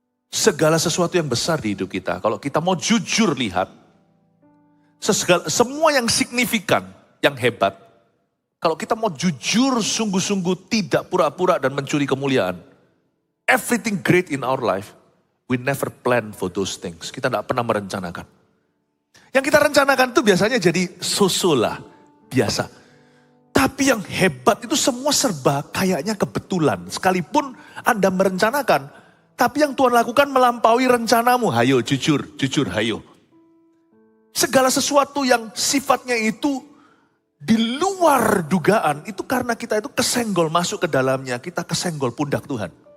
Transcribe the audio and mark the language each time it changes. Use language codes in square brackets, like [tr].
[id] Segala sesuatu yang besar di hidup kita, kalau kita mau jujur lihat, semua yang signifikan, yang hebat, kalau kita mau jujur, sungguh-sungguh tidak pura-pura dan mencuri kemuliaan. [en] Everything great in our life, we never plan for those things. [id] Kita tidak pernah merencanakan. Yang kita rencanakan itu biasanya jadi sosolah, biasa. Tapi yang hebat itu semua serba kayaknya kebetulan. Sekalipun Anda merencanakan, tapi yang Tuhan lakukan melampaui rencanamu. Hayo, jujur, hayo. Segala sesuatu yang sifatnya itu di luar dugaan, itu karena kita itu kesenggol masuk ke dalamnya, kita kesenggol pundak Tuhan.